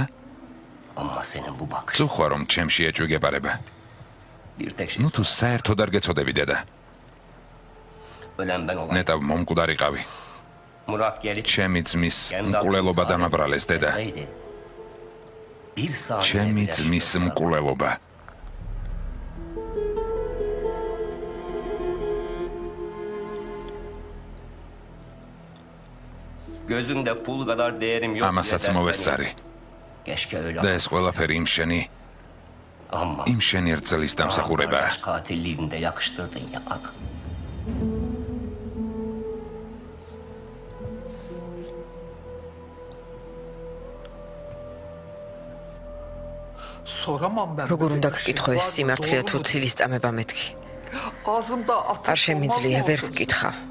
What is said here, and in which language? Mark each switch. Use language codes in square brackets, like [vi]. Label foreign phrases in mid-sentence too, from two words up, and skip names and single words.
[ka] წუხვა რომ ჩემში ეჭვი გეპარება. ნუ თუ საერთოდ არ გეცოდები დედა. ნეტავ მომკვდარიყავი. ჩემი ძმის მკვლელობა დამაბრალეს დედა. ჩემი ძმის მკვლელობა. [tr] Gözümde pul kadar değerim yok. [ka] ამასაც მოვესწარი. და ეს ყველაფერი იმ შენი რძლის დამსახურებაა. [tr] Katillerini de yakıştırdın ya ana. [ka] როგორ უნდა გკითხო ეს სიმართლეა თუ ცილისწამება მეთქი? არ შემიძლია, ვერ გკითხავ.